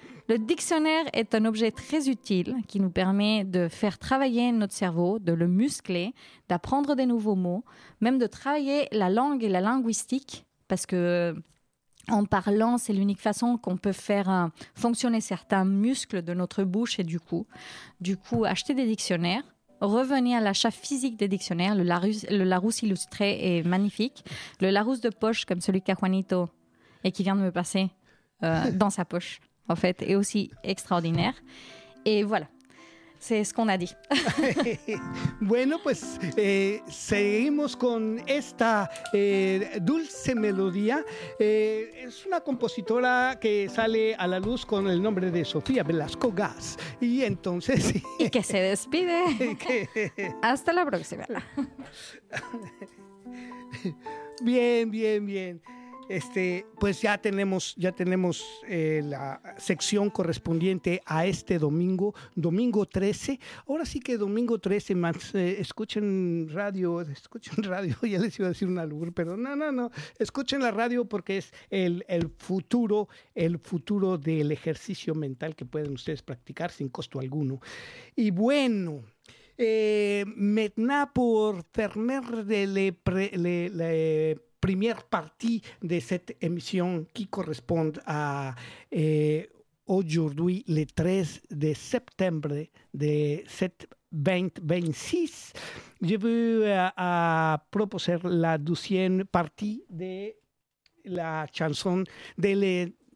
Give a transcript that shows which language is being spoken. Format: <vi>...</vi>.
<fr>Le dictionnaire est un objet très utile qui nous permet de faire travailler notre cerveau, de le muscler, d'apprendre des nouveaux mots, même de travailler la langue et la linguistique, parce que en parlant, c'est l'unique façon qu'on peut faire fonctionner certains muscles de notre bouche et du coup, acheter des dictionnaires, revenir à l'achat physique des dictionnaires. Le Larousse illustré est magnifique. Le Larousse de poche, comme celui qu'a Juanito et qui vient de me passer dans sa poche, en fait, est aussi extraordinaire. Et voilà. C'est ce qu'on a dit.</fr> <es>Bueno, pues seguimos con esta dulce melodía. Es una compositora que sale a la luz con el nombre de Sofía Velasco Gas. Y entonces... y que se despide. Hasta la próxima. Bien. Pues ya tenemos la sección correspondiente a este domingo, domingo 13. Ahora sí que domingo 13, Max, escuchen radio, ya les iba a decir un albur, pero no, escuchen la radio porque es el futuro del ejercicio mental que pueden ustedes practicar sin costo alguno. Y bueno...</es> <fr>maintenant pour fermer la première partie de cette émission qui correspond à aujourd'hui, le 13 de septembre de cette 2026, je veux proposer la deuxième partie de la chanson de la.</fr>